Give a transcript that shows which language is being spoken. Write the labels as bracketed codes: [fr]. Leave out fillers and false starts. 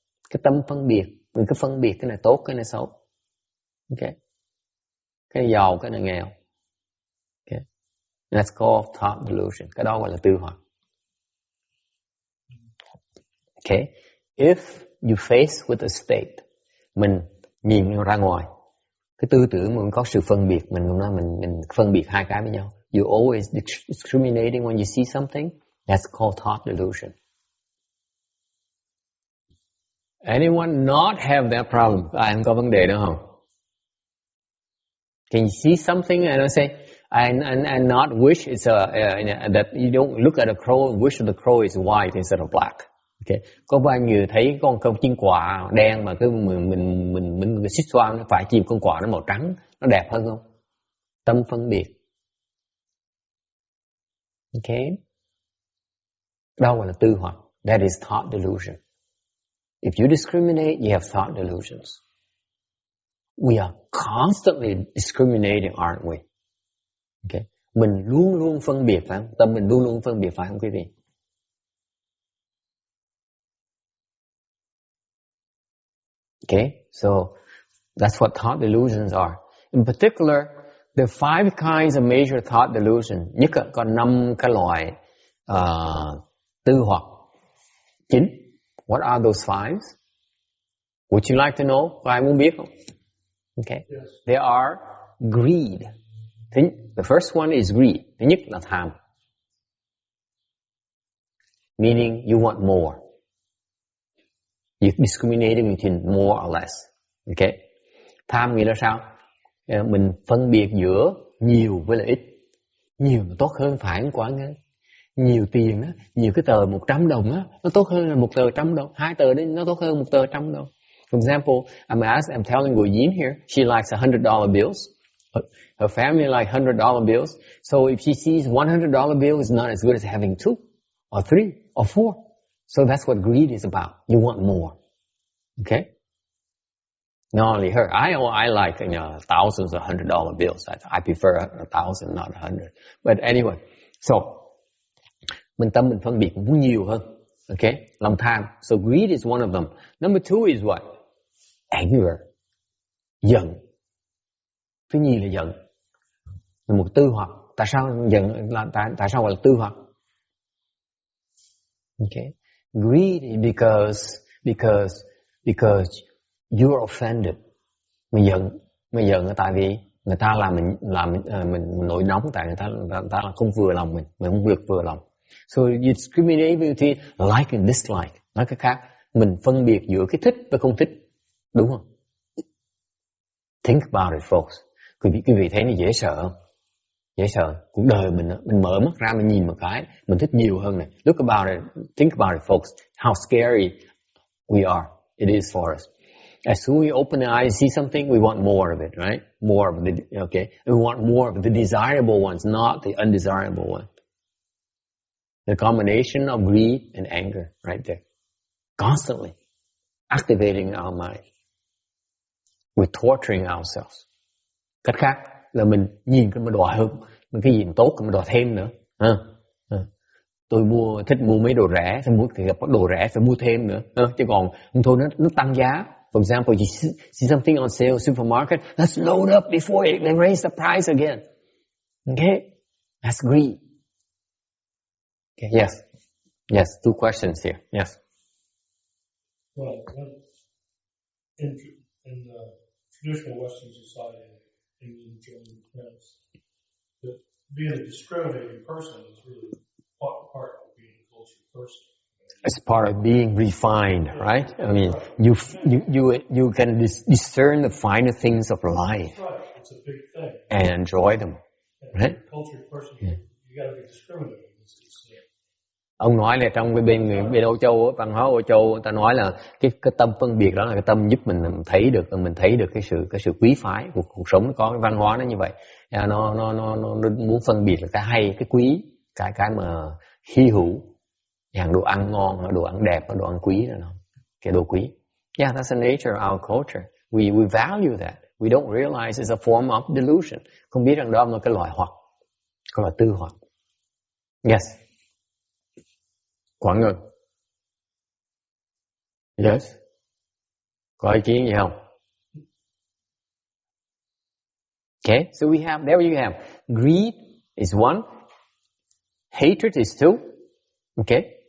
[vi] Cái tâm phân biệt, mình cứ phân biệt cái này tốt, cái này xấu, okay, cái này giàu, cái này nghèo, okay, [en] that's called thought delusion. [vi] Cái đó gọi là tư hoặc. Okay, [en] if you face with a state, [vi] mình nhìn ra ngoài, cái tư tưởng mình có sự phân biệt, mình phân biệt hai cái với nhau. [en] You always discriminating when you see something. That's called thought delusion. Anyone not have that problem? [vi] Ai không có vấn đề đó không? [en] Can you see something and I say, I not wish it's that you don't look at a crow and wish the crow is white instead of black. Okay. [vi] Có bao nhiêu thấy con chim quạ đen mà cứ mình xích xoan nó phải chim con quạ nó màu trắng, nó đẹp hơn không? Tâm phân biệt. Okay. Đó gọi là tư hoặc. [en] That is thought delusion. If you discriminate, you have thought delusions. We are constantly discriminating, aren't we? Okay. [vi] Mình luôn luôn phân biệt, phải không? Tâm mình luôn luôn phân biệt, phải không quý vị? [en] Okay, so that's what thought delusions are. In particular, there are 5 kinds of major thought delusion. [vi] Nhất có 5 cái loại tư hoặc chính. [en] What are those 5? Would you like to know? [vi] Có ai muốn biết không? [en] Okay. Yes. They are greed. The first one is greed. [vi] Thứ nhất là tham. [en] Meaning you want more. You're discriminating between more or less. [vi] Okay. Tham nghĩa là sao? Mình phân biệt giữa nhiều với là ít. Nhiều là tốt hơn, phải không quá nghe? Nhiều tiền á, nhiều cái tờ 100 đồng á, nó tốt hơn là một tờ 100 đồng. 2 tờ đấy nó tốt hơn một tờ 100 đồng. [en] For example, I'm telling Gu Yin here, she likes $100 bills. Her family like $100 bills. So if she sees $100 bill is not as good as having 2 or 3 or 4. So that's what greed is about. You want more. Okay? Not only her. I like thousands of $100 bills. I prefer 1,000, not 100. But anyway, so [vi] tâm mình phân biệt muốn nhiều hơn. [en] Okay? [vi] Lòng tham. [en] So greed is one of them. Number 2 is what? Anger. Giận. [vi] Thứ nhì là giận. Là một tư hoặc. Tại sao giận là tại sao gọi là tư hoặc? [en] Okay? Greed is because you're offended. [vi] Mình giận là tại vì người ta làm mình nổi nóng, tại người ta là không vừa lòng mình không được vừa lòng. [en] So you discriminate between like and dislike. [vi] Nói cách khác, mình phân biệt giữa cái thích và không thích, đúng không? [en] Think about it, folks. [vi] Quý vị thấy nó dễ sợ không? Dễ sợ. Cuộc đời mình mở mắt ra, mình nhìn một cái, mình thích nhiều hơn này. [en] Look about it, think about it, folks. How scary we are. It is for us. As soon as we open the eyes and see something, we want more of it, right? More of the, okay? We want more of the desirable ones, not the undesirable ones. The combination of greed and anger, right there. Constantly activating our mind. We're torturing ourselves. [vi] Cách khác là mình nhìn cái mà đòi hơn, mình cái gì mà tốt mình đòi thêm nữa. Tôi thích mua mấy đồ rẻ, thì gặp đồ rẻ phải mua thêm nữa. Chứ còn không thôi nó tăng giá. [en] For example, you see something on sale supermarket, let's load up before they raise the price again. Okay? That's greed. Okay, yes. Yes, 2 questions here. Yes. Well, in traditional Western society, England, Germany, France, that being a discriminating person is really part of being a cultured person. It's part of being refined, right? I mean, you can discern the finer things of life. That's right. It's a big thing. And enjoy them, right? A cultured person, you got to be discriminating. [vi] Ông nói là trong cái bên Âu Châu, văn hóa Âu Châu, người ta nói là cái tâm phân biệt đó là cái tâm giúp mình thấy được cái sự quý phái của cuộc sống. Nó có cái văn hóa nó như vậy, nó muốn phân biệt là cái hay, cái quý, cái mà hy hữu, hàng đồ ăn ngon, đồ ăn đẹp, đồ ăn quý đó, cái đồ quý. [en] Yeah, that's the nature of our culture. We value that. We don't realize it's a form of delusion. [vi] Không biết rằng đó là cái loại hoặc, cái loại tư hoặc. [en] Yes. Quảng Ngân. [vi] Yes. Có ý kiến gì không? [en] Okay, so there you have. Greed is one. Hatred is two. Okay.